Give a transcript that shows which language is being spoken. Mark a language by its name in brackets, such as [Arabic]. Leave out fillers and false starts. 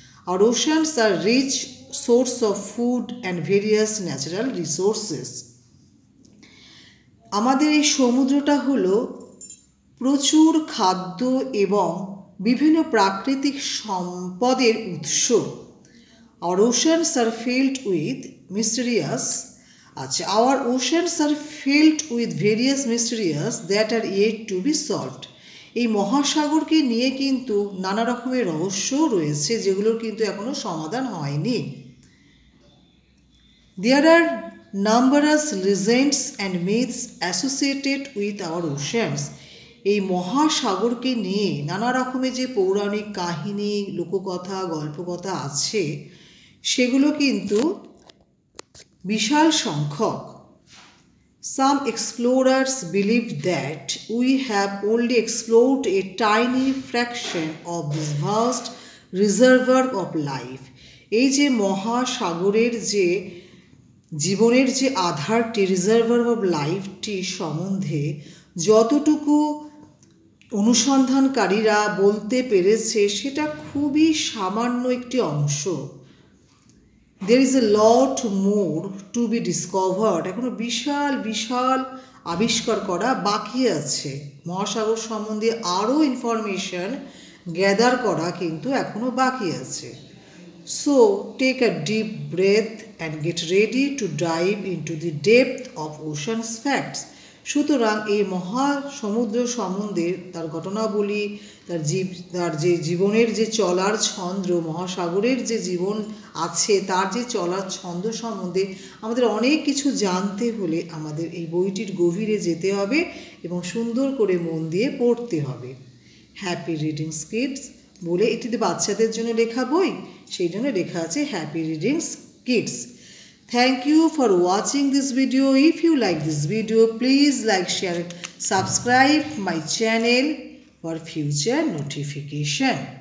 [English] Our oceans are rich source of food and various natural resources. [Bangla] আমাদের এই সমুদ্রটা হলো প্রচুর খাদ্য এবং বিভিন্ন প্রাকৃতিক সম্পদের উৎস। [English] Our oceans are filled with mysterious our oceans are filled with various mysteries that are yet to be solved. [Bangla] এই মহাসাগরকে নিয়ে কিন্তু নানা রকমের রহস্য রয়েছে যেগুলোর কিন্তু এখনো সমাধান হয়নি। [English] There are numerous legends and myths associated with our oceans. [Bangla] এই মহাসাগরকে নিয়ে নানা রকমের যে পৌরাণিক কাহিনী, লোককথা, গল্পকথা আছে, সেগুলো কিন্তু বিশাল সংখ্যক। [English] Some explorers believe that we have only explored a tiny fraction of this vast reservoir of life. [Bangla] এই যে মহাসাগরের যে জীবনের যে আধারটি, [English] reservoir of লাইফটি [Bangla] সম্বন্ধে যতটুকু অনুসন্ধানকারীরা বলতে পেরেছে সেটা খুবই সামান্য একটি অংশ। [English] There is a lot more to be discovered. [Bangla] এখনো বিশাল বিশাল আবিষ্কার করা বাকি আছে। মহাসাগর সম্বন্ধে আরও ইনফরমেশন গ্যাদার করা কিন্তু এখনো বাকি আছে। [English] So take a deep breath and get ready to dive into the depth of ocean's facts. [Bangla] সুতরাং এই মহাসমুদ্র সম্বন্ধে তার ঘটনাবলী, তার যে জীবনের যে চলার ছন্দ, মহাসাগরের যে জীবন আছে তার যে চলার ছন্দ সম্বন্ধে আমাদের অনেক কিছু জানতে হলে আমাদের এই বইটির গভীরে যেতে হবে এবং সুন্দর করে মন দিয়ে পড়তে হবে। [English] happy readings kids [Bangla] বলে এটিতে বাচ্চাদের জন্য লেখা বই, সেই জন্য লেখা আছে happy readings kids. [English] Thank you for watching this video. If you like this video, please like, share, subscribe my channel for future notification.